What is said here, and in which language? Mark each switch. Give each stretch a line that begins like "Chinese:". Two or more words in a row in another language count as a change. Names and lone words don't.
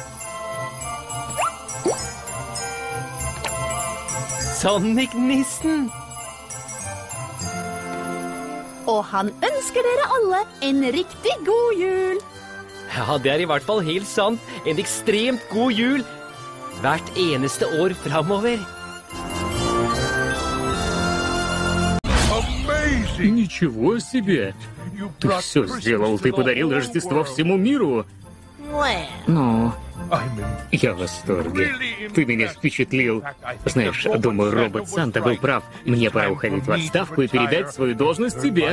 Norwegian: Sonic-nissen! Og han ønsker dere alle en riktig god jul. Ja, det I hvert fall helt sant. En ekstremt god jul. Hvert eneste år fremover.
Russian: Ничего себе! Ты все сделал, ты подарил Рождество всему миру. Ну, я в восторге. Ты меня впечатлил. Знаешь, думаю, робот Санта был прав. Мне пора уходить в отставку и передать свою должность тебе.